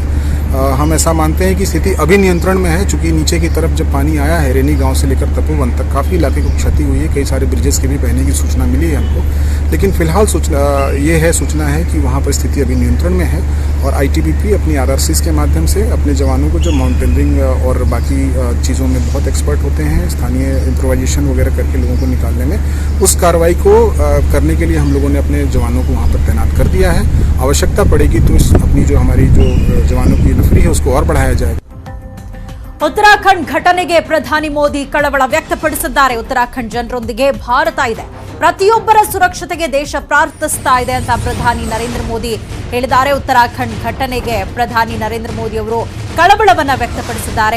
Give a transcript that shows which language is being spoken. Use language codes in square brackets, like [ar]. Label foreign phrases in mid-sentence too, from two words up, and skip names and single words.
[hi] हम ऐसा मानते हैं कि स्थिति अभी नियंत्रण में है, चूँकि नीचे की तरफ जब पानी आया है रैनी गांव से लेकर तपोवन तक काफ़ी इलाके को क्षति हुई है, कई सारे ब्रिजेस के भी बहने की सूचना मिली है हमको, लेकिन फिलहाल सूचना है कि वहाँ पर स्थिति अभी नियंत्रण में है, और ITBP अपनी RRCs के माध्यम से अपने जवानों को, जो माउंटेनियरिंग और बाकी चीज़ों में बहुत एक्सपर्ट होते हैं, स्थानीय इम्प्रोवाइजेशन वगैरह करके लोगों को निकालने में, उस कार्रवाई को करने के लिए हम लोगों ने अपने जवानों को वहाँ पर तैनात कर दिया है। आवश्यकता पड़ेगी तो अपनी जो हमारी जो जवानों की नफरी है उसको और बढ़ाया जाएगा। [kn] ಉತ್ತರಾಖಂಡ್ ಘಟನೆಗೆ ಪ್ರಧಾನಿ ಮೋದಿ ಕಳವಳ ವ್ಯಕ್ತಪಡಿಸಿದ್ದಾರೆ. ಉತ್ತರಾಖಂಡ್ ಜನರೊಂದಿಗೆ ಭಾರತ ಇದೆ, ಪ್ರತಿಯೊಬ್ಬರ ಸುರಕ್ಷತೆಗೆ ದೇಶ ಪ್ರಾರ್ಥಿಸ್ತಾ ಇದೆ ಅಂತ ಪ್ರಧಾನಿ ನರೇಂದ್ರ ಮೋದಿ ಹೇಳಿದ್ದಾರೆ. ಉತ್ತರಾಖಂಡ್ ಘಟನೆಗೆ ಪ್ರಧಾನಿ ನರೇಂದ್ರ ಮೋದಿ ಅವರು ಕಳವಳವನ್ನ ವ್ಯಕ್ತಪಡಿಸಿದ್ದಾರೆ.